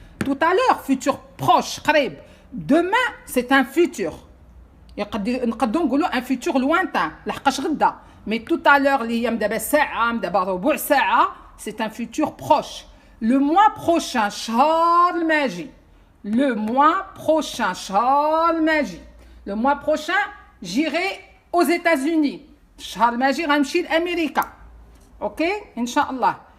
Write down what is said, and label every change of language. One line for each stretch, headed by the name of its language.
French: Tout à l'heure futur proche قريب. Demain c'est un futur.
Arabic: نقدروا نقولوا
French: un futur lointain
Arabic: لحقاش غدا.
French: Mais tout à l'heure
Arabic: اللي هي دابا ساعة دابا ربع ساعة
French: c'est un futur proche. Le mois prochain
Arabic: شهر الماجي.
French: Le mois prochain شهر الماجي. Le mois prochain j'irai aux États-Unis.
Arabic: الشهر الماجي غنمشي لأمريكا. اوكي ان شاء الله.